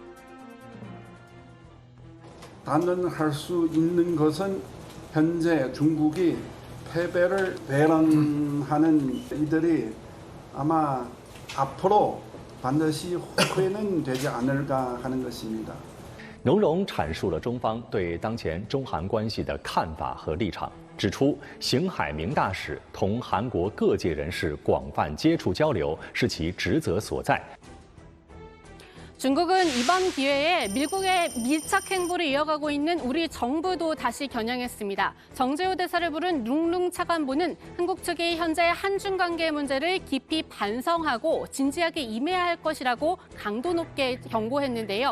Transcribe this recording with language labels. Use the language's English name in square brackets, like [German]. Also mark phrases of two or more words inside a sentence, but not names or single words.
[Korean] 단언할 수 있는 것은 현재 중국이 패배를 배런하는 이들이 아마 앞으로 반드시 후회는 되지 않을까 하는 것입니다. [Chinese] 农荣阐述了中方对当前中韩关系的看法和立场，指出邢海明大使同韩国各界人士广泛接触交流是其职责所在。 [Korean] 중국은 이번 기회에 미국의 밀착 행보를 이어가고 있는 우리 정부도 다시 겨냥했습니다. 정재호 대사를 부른 룽룽 차관보는 한국 측이 현재 한중 관계 문제를 깊이 반성하고 진지하게 임해야 할 것이라고 강도 높게 경고했는데요.